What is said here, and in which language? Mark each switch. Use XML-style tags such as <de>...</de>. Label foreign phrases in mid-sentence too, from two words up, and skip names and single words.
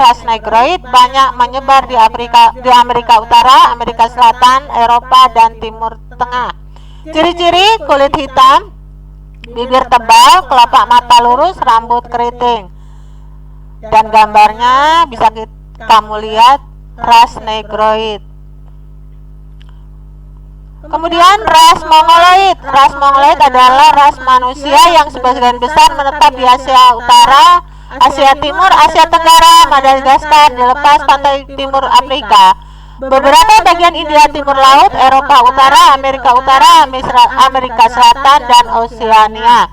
<id>Ras Negroid banyak menyebar di Amerika Utara, Amerika Selatan, Eropa, dan Timur Tengah. Ciri-ciri: kulit hitam, bibir tebal, kelopak mata lurus, rambut keriting. Dan gambarnya bisa kamu lihat ras Negroid. Kemudian ras Mongoloid. Ras Mongoloid adalah ras manusia yang sebagian besar menetap di Asia Utara, Asia Timur, Asia Tenggara, Madagaskar, di lepas pantai timur Afrika, beberapa bagian India Timur Laut, Eropa Utara, Amerika Selatan, dan Oseania.</id>